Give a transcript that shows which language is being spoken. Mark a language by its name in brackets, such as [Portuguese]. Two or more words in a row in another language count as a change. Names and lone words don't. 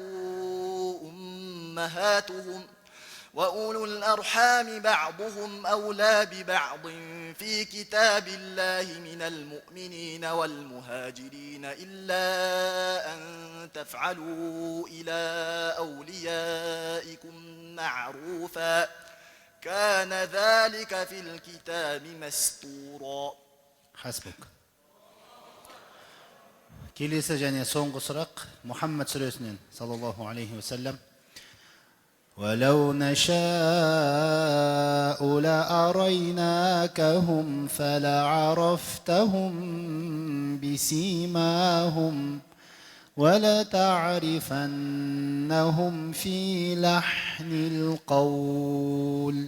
[Arabic] أمهاتهم وأولو الأرحام بعضهم أولى ببعض في كتاب الله من المؤمنين والمهاجرين إلا أن تفعلوا إلى أوليائكم معروفا كان ذلك في الكتاب مسطورا. حسبك. [Kazakh] Келесі және соңғы сұрақ Мұхаммад сүресінен [Arabic] صلى الله عليه وسلم. ولو نشاء لأريناكهم فلعرفتهم بسيماهم ولتعرفنهم في لحن القول.